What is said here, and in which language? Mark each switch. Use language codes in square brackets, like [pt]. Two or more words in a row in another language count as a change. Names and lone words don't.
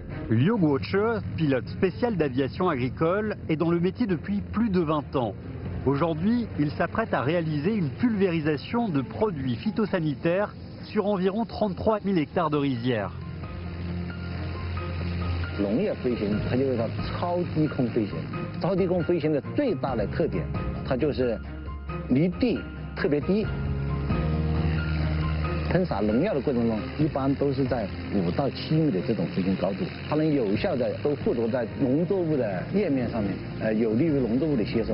[fr] Liu Guoche, pilote spécial d'aviation agricole, est dans le métier depuis plus de 20 ans. Aujourd'hui, il s'apprête à réaliser une pulvérisation de produits phytosanitaires sur environ 33 000 hectares de rizières. [zh] 农业飞行它就是叫超低空飞行，超低空飞行的最大的特点，它就是离地特别低。喷洒农药的过程中，一般都是在5到7米的这种飞行高度，它能有效的都附着在农作物的叶面上面，有利于农作物的吸收。